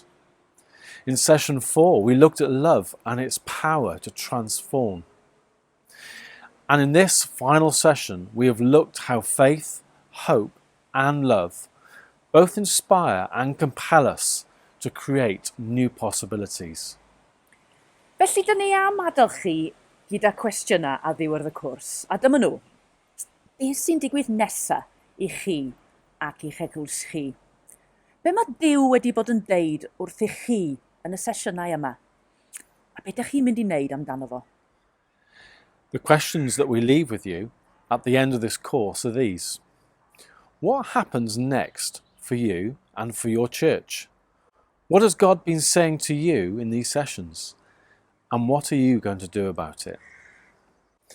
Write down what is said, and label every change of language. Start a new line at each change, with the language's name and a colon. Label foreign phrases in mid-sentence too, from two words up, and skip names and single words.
English: In session 4, we looked at love and its power to transform. And in this final session, we have looked how faith, hope and love both inspire and compel us to create new possibilities.
Welsh: Felly dyn ni am adael chi gyda cwestiynau a ddiwedd y cwrs, a dyma nhw. Beth sy'n digwydd nesa i chi ac i'ch eglwys chi? Be mae Duw wedi bod yn deud wrth i chi yn y sesiynau yma? A beth ydych chi'n mynd i wneud amdano fo?
English: The questions that we leave with you at the end of this course are these. What happens next for you and for your church? What has God been saying to you in these sessions? And what are you going to do about it?